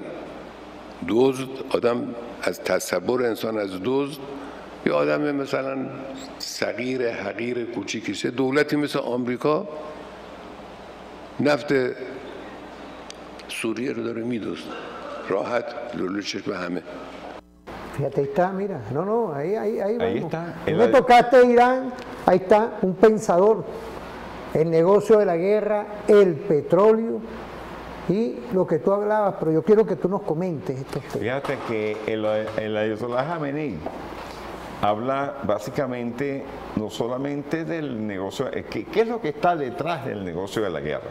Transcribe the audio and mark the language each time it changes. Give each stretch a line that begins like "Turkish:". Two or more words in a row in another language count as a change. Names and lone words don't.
Persian: دزد، آدم از تصور انسان از دزد یه آدم مثلا صغیر حقیر کوچیکیشه. دولتی مثل آمریکا نفت سوریه رو dare میدزد راحت لولو چشم همه.
Spanish: Fíjate, ahí está, mira, no, ahí Ahí vamos. está. Tú me tocaste Irán, ahí está, un pensador. El negocio de la guerra, el petróleo y lo que tú hablabas, pero yo quiero que tú nos comentes estos temas. Fíjate que el Ayatollah Jamenei habla básicamente no solamente del negocio, ¿qué es lo que está detrás del negocio de la guerra?